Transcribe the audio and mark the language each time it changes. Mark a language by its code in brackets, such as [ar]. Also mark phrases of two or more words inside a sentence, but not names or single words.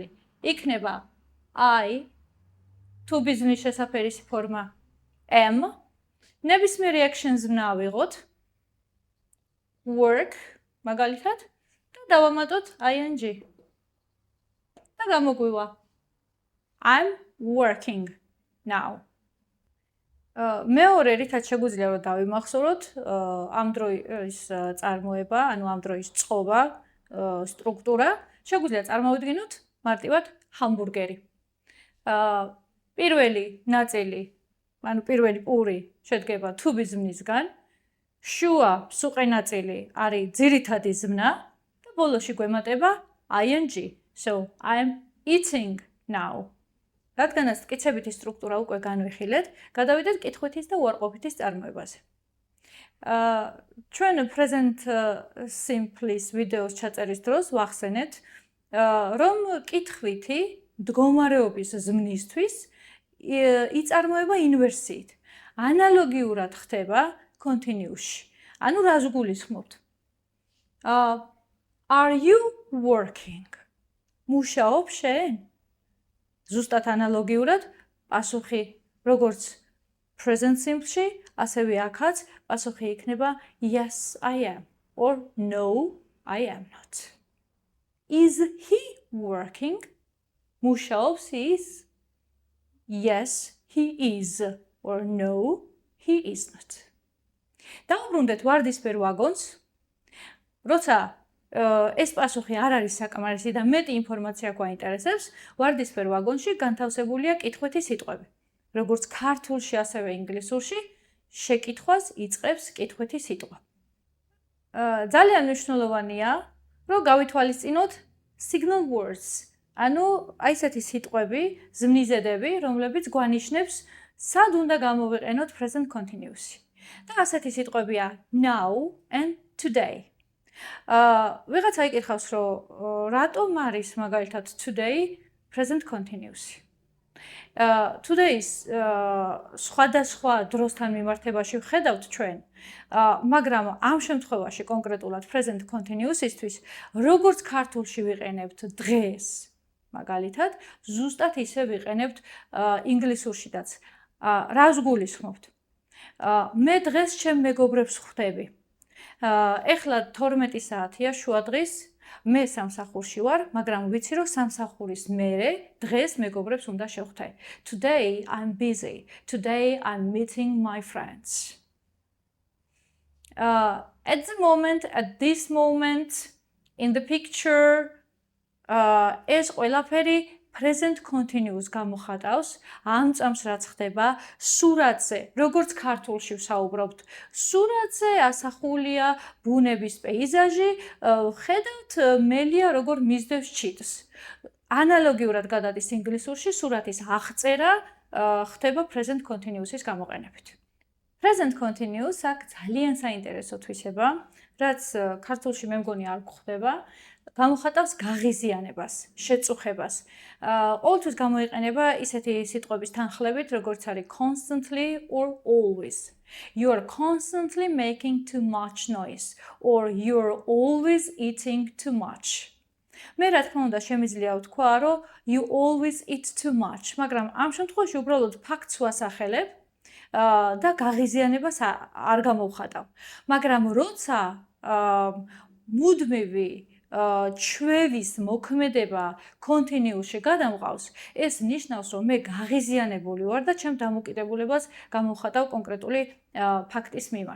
[ka] იქნება I, თუ ბიზნეს შესაფერისი ფორმა am, ნებისმიერი action ზმნა ავიღოთ, work, მაგალითად, და დავამატოთ ing. და გამოგვივა [en] I'm working now. [ka] მეორე რითაც შეგვიძლია რომ დავიმახსოვროთ ამ დროის წარმოება, ანუ ამ დროის წყობა, სტრუქტურა, შეგვიძლია წარმოვიდგინოთ მარტივად ჰამბურგერი. პირველი ნაწილი, ანუ პირველი პური შედგება [en] to be [ka] ზმნისგან, შუა სუყე ნაწილი არის ძირითადი ზმნა და ბოლოში გვემატება ing. [en] So, I'm eating now. [ka] რადგანაც მტკიცებითი სტრუქტურა უკვე განვიხილეთ, გადავიდეთ კითხვითის და უარყოფითის წარმოებაზე. ჩვენ [en] present simple- [ka] ის ვიდეოს ჩაწერის დროს ვახსენეთ, რომ კითხვითი მდგომარეობის ზმნისთვის იწარმოება ინვერსიით. ანალოგიურად ხდება continuous-ში. ანუ რას გულისხმობთ? [en] Are you working? [ka] მუშაობ შენ? ზუსტად ანალოგიურად პასუხი როგორც [en] present simple- [ka] ში, ასევე აქაც პასუხი იქნება [en] yes I am or no I am not. Is he working? [ka] მუშაობს ის? [en] Yes he is or no he is not. [ka] დავუბრუნდეთ ვარდისფერ ვაგონს, როცა ეს პასუხი არ არის საკმარისი და მეტი ინფორმაცია გვაინტერესებს, ვარდისფერ ვაგონში განთავსებულია კითხვითი სიტყვები. როგორც ქართულში, ასევე ინგლისურში შეკითხვას იწყებს კითხვითი სიტყვა. ძალიან მნიშვნელოვანია, რომ გავითვალისწინოთ [en] signal words. [ka] ანუ აი ესეთი სიტყვები, ზმნიზედები, რომლებიც გვანიშნებს სად უნდა გამოვიყენოთ [en] present continuous- [ka] ი. და ასეთი სიტყვებია [en] now and today. [ka] ვიღაცა იკითხავს, რომ რატომ არის მაგალითად [en] today present continuous- [ka] ი. Today's სხვადასხვა დროსთან მიმართებაში ვხედავთ ჩვენ, მაგრამ ამ შემთხვევაში კონკრეტულად [en] present continuous- [ka] ისთვის, როგორც ქართულში ვიყენებთ დღეს, მაგალითად, ზუსტად ისე ვიყენებთ ინგლისურშიც. რას გულისხმობთ? მე დღეს ჩემ მეგობრებს ხვდები. ეხლა 12 საათია შუადღის, მე სამსახურში ვარ, მაგრამ ვიცი რომ სამსახურის მერე დღეს მეგობრებს უნდა შევხვდე. [en] Today I'm busy. Today I'm meeting my friends. At the moment, at this moment, in the picture, [ka] ეს ყველაფერი [en] present continuous [ka] გამოხატავს ამ წამს რაც ხდება სურათზე, როგორც ქართულში ვსაუბრობთ. სურათზე ასახულია ბუნების პეიზაჟი, ხედავთ მელია როგორ მისდევს ჩიტს. ანალოგიურად გადადის ინგლისურში სურათის აღწერა ხდება [en] present continuous- [ka] ის გამოყენებით. [en] Present continuous [ka] აქ ძალიან საინტერესო თვისება, რაც ქართულში მე მგონი არ გვხვდება. გამოხატავს გაღიზიანებას, შეწუხებას. ყოველთვის გამოიყენება ისეთი სიტყვების თანხლებით, როგორც არის [en] constantly or always. You are constantly making too much noise or you are always eating too much. [ka] მე რა თქმა უნდა შემიძლია ვთქვა, რომ [en] you always eat too much, [ka] მაგრამ ამ შემთხვევაში უბრალოდ ფაქტს ვასახელებ და გაღიზიანებას არ გამოვხატავ. მაგრამ როცა მუდმივი ჩვევის მოქმედება კონტინიუსში გადამყავს, ეს ნიშნავს, რომ მე გაღიზიანებული ვარ და ჩემ დამოკიდებულებას გამოვხატავ კონკრეტული ფაქტის მიმართ.